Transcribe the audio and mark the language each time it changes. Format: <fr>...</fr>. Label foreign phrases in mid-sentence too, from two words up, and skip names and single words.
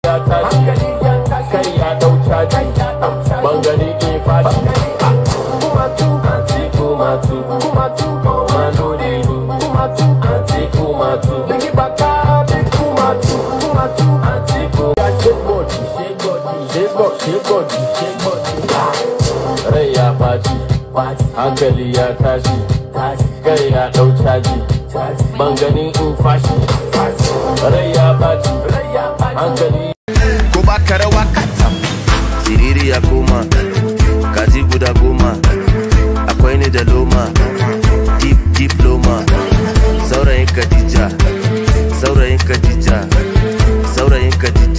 <ha>ya tashi, kai ya dau caji, bangare ke fashi. Kumatu, anti kumatu, kumatu, mandolini, kumatu, anti kumatu, bigi baka, big kumatu, kumatu, anti kumatu.</ha> <en>Shake body, shake body, shake body, shake body, shake body.</en> <ha>Rai ya faci, hankali ya tashi, kai ya dau caji, bangare in fashi. Rai ya faci, hankali. Ko ba ka rawa katam, siriri ya koma, kaji guda goma, akwai ni da loma, deep loma, saurayin Khadija, saurayin Khadija, saurayin Khadija.</ha>